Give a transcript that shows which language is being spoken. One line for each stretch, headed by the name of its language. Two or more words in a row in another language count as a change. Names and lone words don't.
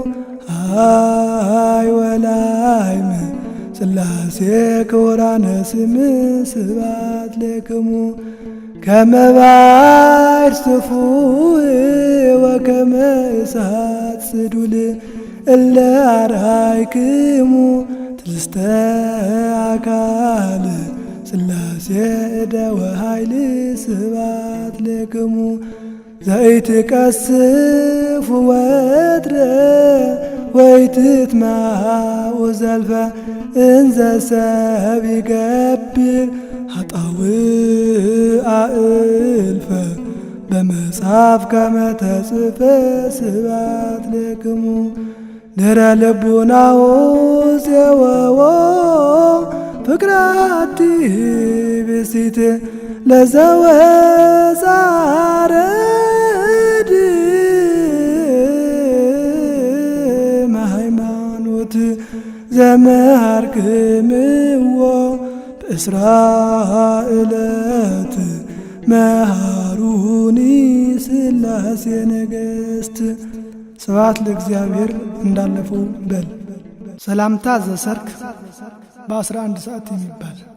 Geez: አይ ወላይም ሥላሴ ክቡራነ ስም ስብሐት ለክሙ ከመ ባሕር ስፉሕ ወከመ እሳት ጽዱል እለ አርአይክሙ ትልስተ አካል ሥላሴ እደ ወኃይል ስብሐት ለክሙ ዘይትቀስፉ ወትረ ወይትትመሃው ዘልፈ እንዘ ሰብ ይገብር ኃጣውእ እልፈ በመጽሐፍ ከመ ተጽሕፈ ስብሐት ለክሙ ድኅረ ልቡናሁ ዘወዎ ፍቅራቲ ብእሲት ለዘወፃረድ ሃይማኖት ዘመሃርክምዎ በእስራ ዕለት መሃሩኒ ሥላሴ ነገሥት። ስብሐት ለእግዚአብሔር።
Amharic: እንዳለፈው በል ሰላምታ ዘሰርክ በ11 ሰዓት የሚባል